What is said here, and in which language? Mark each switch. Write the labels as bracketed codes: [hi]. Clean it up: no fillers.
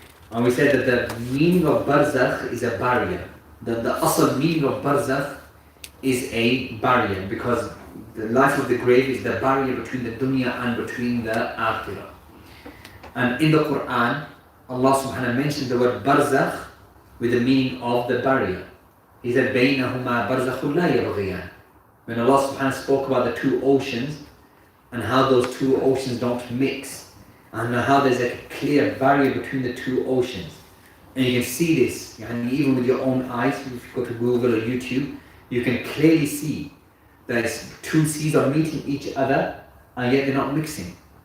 [en] And we said that the meaning of barzakh is a barrier. That the asl meaning of barzakh is a barrier, because the life of the grave is the barrier between the dunya and between the akhirah. And in the Quran, Allah subhanahu mentioned the word barzakh with the meaning of the barrier. He said, [ar] بَيْنَهُمَا بَرْزَخٌ لَا يَبْغِيَانِ. [en] When Allah subhanahu spoke about the two oceans and how those two oceans don't mix, and how there's a clear barrier between the two oceans. And you can see this, even with your own eyes. If you go to Google or YouTube, you can clearly see that two seas are meeting each other and yet they're not mixing.